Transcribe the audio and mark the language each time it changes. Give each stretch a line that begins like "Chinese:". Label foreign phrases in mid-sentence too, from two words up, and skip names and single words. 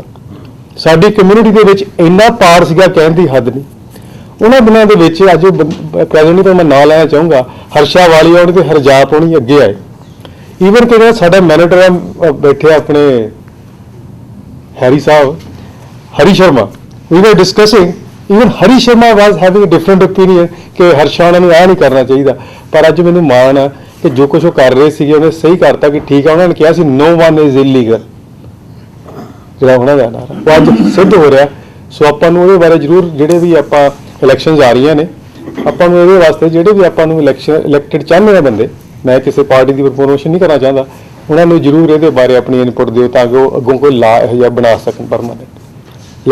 Punjabi: ਸਾਡੀ ਕਮਿਊਨਿਟੀ ਦੇ ਵਿੱਚ ਇੰਨਾ ਪਾਰ ਸੀਗਾ, ਕਹਿਣ ਦੀ ਹੱਦ ਨਹੀਂ। ਉਹਨਾਂ ਦਿਨਾਂ ਦੇ ਵਿੱਚ ਅੱਜ ਪ੍ਰੈਜ਼ੈਂਟ ਤੋਂ ਮੈਂ ਨਾਂ ਲੈਣਾ ਚਾਹੂੰਗਾ, ਹਰਸ਼ਾ ਵਾਲੀਆ ਉਹਦੇ ਤੇ ਹਰਜਾਪ ਹੋਣੀ ਅੱਗੇ ਆਏ। ਈਵਨ ਕਿ ਸਾਡਾ ਮੈਨੇਜਰ ਬੈਠੇ ਆਪਣੇ ਹੈਰੀ ਸਾਹਿਬ, ਹਰੀ ਸ਼ਰਮਾ,
English: we were discussing, even ਹਰੀ ਸ਼ਰਮਾ was having a different opinion
Punjabi: ਕਿ ਹਰਸ਼ਾ ਉਹਨਾਂ ਨੂੰ ਇਹ ਨਹੀਂ ਕਰਨਾ ਚਾਹੀਦਾ। ਪਰ ਅੱਜ ਮੈਨੂੰ ਮਾਣ ਆ ਕਿ ਜੋ ਕੁਝ ਉਹ ਕਰ ਰਹੇ ਸੀਗੇ ਉਹਨੇ ਸਹੀ ਕਰਤਾ ਕਿ ਠੀਕ ਆ। ਉਹਨਾਂ ਨੇ ਕਿਹਾ ਸੀ
English: no one is illegal,
Punjabi: ਜਿਹੜਾ ਉਹਨਾਂ ਦਾ ਨਾਰਾ ਉਹ ਅੱਜ ਸਿੱਧ ਹੋ ਰਿਹਾ। ਸੋ ਆਪਾਂ ਨੂੰ ਉਹਦੇ ਬਾਰੇ ਜ਼ਰੂਰ, ਜਿਹੜੇ ਵੀ ਆਪਾਂ ਇਲੈਕਸ਼ਨਸ ਆ ਰਹੀਆਂ ਨੇ, ਆਪਾਂ ਨੂੰ ਇਹਦੇ ਵਾਸਤੇ ਜਿਹੜੇ ਵੀ ਆਪਾਂ ਨੂੰ ਇਲੈਕਟਡ ਚਾਹੁੰਦੇ ਆ ਬੰਦੇ, ਮੈਂ ਕਿਸੇ ਪਾਰਟੀ ਦੀ ਪ੍ਰਮੋਸ਼ਨ ਨਹੀਂ ਕਰਨਾ ਚਾਹੁੰਦਾ, ਉਹਨਾਂ ਨੂੰ ਜ਼ਰੂਰ ਇਹਦੇ ਬਾਰੇ ਆਪਣੀ ਇਨਪੁਟ ਦਿਓ ਤਾਂ ਕਿ ਉਹ ਅੱਗੋਂ ਕੋਈ ਲਾ ਇਹੋ ਜਿਹਾ ਬਣਾ ਸਕਣ ਪਰਮਾਨੈਂਟ।